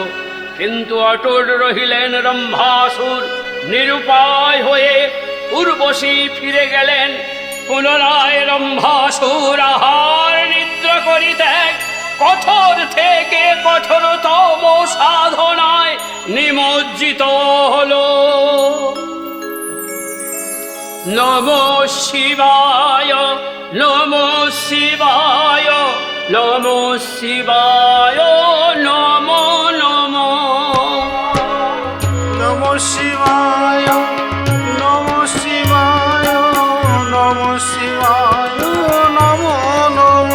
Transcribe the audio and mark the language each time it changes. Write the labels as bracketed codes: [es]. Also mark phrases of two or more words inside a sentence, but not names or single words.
[bn] কিন্তু অটল রহিলেন রম্ভাসুর, নিরুপায় হয়ে উর্বশী ফিরে গেলেন। পুনরায় রম্ভাসুর আহার নিদ্রা করিতে কঠোর থেকে কঠোরতম সাধনায় নিমজ্জিত হলো। [sa] নমঃ শিবায়, নমঃ শিবায়, নমঃ শিবায়, নমো নমঃ। নমঃ শিবায়, নমঃ শিবায়, নমঃ শিবায়, নমো নমঃ।